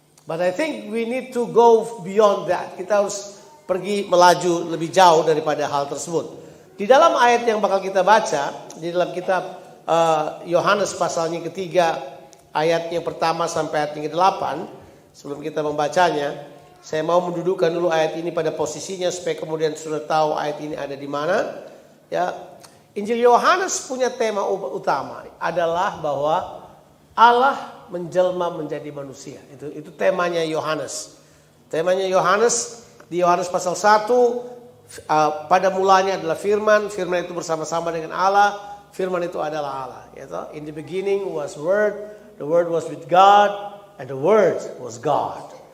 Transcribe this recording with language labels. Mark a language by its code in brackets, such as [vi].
[en] But I think we need to go beyond that. [id] Kita harus pergi melaju lebih jauh daripada hal tersebut. Di dalam ayat yang bakal kita baca, di dalam kitab Yohanes pasalnya ketiga, ayat yang pertama sampai ayat yang ke-8. Sebelum kita membacanya, saya mau mendudukkan dulu ayat ini pada posisinya supaya kemudian sudah tahu ayat ini ada di mana. Ya, Injil Yohanes punya tema utama adalah bahwa Allah menjelma menjadi manusia. Itu temanya Yohanes. Temanya Yohanes di Yohanes pasal 1, pada mulanya adalah firman, firman itu bersama-sama dengan Allah, firman itu adalah Allah. [en] In the beginning was word, the word was with God, and the word was God.